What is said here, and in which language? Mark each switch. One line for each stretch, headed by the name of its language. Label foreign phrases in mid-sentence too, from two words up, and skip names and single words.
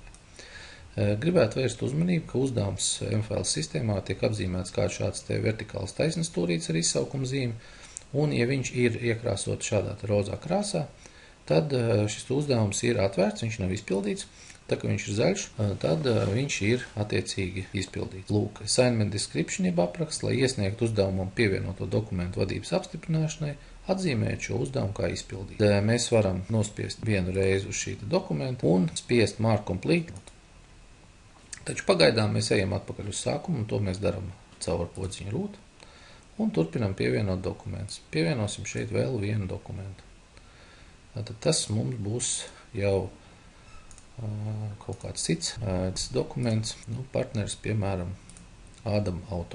Latvian: Gribētu vērst uzmanību, ka uzdevums MFL sistēmā tiek apzīmēts kā šāds te vertikāls taisnstūrīts ar izsaukuma zīmi, un ja viņš ir iekrāsot šādā te rozā krāsā, tad šis uzdevums ir atvērts, viņš nav izpildīts. Tā kā viņš ir zaļš, tad viņš ir attiecīgi izpildīts. Lūk,
English: assignment description
Latvian: jeb apraksts, lai iesniegtu uzdevumam pievienoto dokumentu vadības apstiprināšanai, atzīmēt šo uzdevumu kā izpildīt. Mēs varam nospiest vienu reizi uz šī dokumentu un spiest
English: mark complete.
Latvian: Taču pagaidām mēs ejam atpakaļ uz sākumu, un to mēs darām caur podziņu root, un turpinam pievienot dokumentus. Pievienosim šeit vēl vienu dokumentu. Tātad tas mums būs jau kaut kāds cits dokuments, partneris, piemēram, Ādama auto.